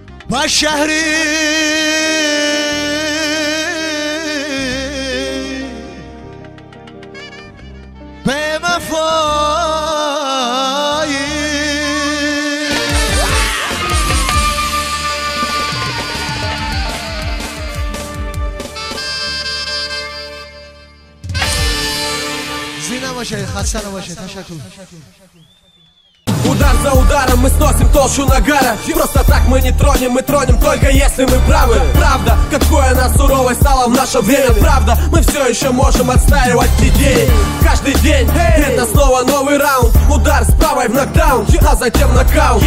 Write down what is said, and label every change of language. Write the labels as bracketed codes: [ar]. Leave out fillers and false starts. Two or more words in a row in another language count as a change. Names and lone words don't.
[fa] با شهری به وفایی زینه باشه خسته نباشه تشکر [ru] Удар за ударом мы сносим толщу нагара. Просто так мы не тронем, мы тронем только если мы правы. Правда, какое нас суровой стало в наше время. Правда, мы все еще можем отстаивать идеи. Каждый день это снова новый раунд. Удар с правой в нокдаун, а затем нокаут.